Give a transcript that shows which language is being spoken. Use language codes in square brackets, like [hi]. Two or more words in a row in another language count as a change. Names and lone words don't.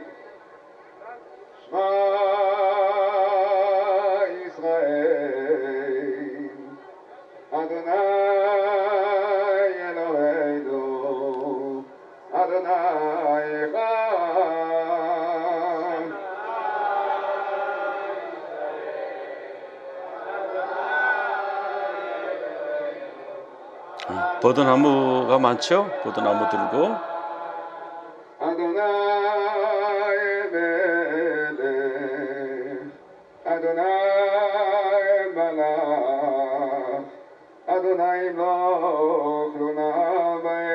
[he] שמע ישראל, אדוני אלוהינו, אדוני אחד. [ko] 버드나무가 많죠? 버드나무 들고. [he] אדוני מלך, אדוני מלך, אדוני מלוך לעולם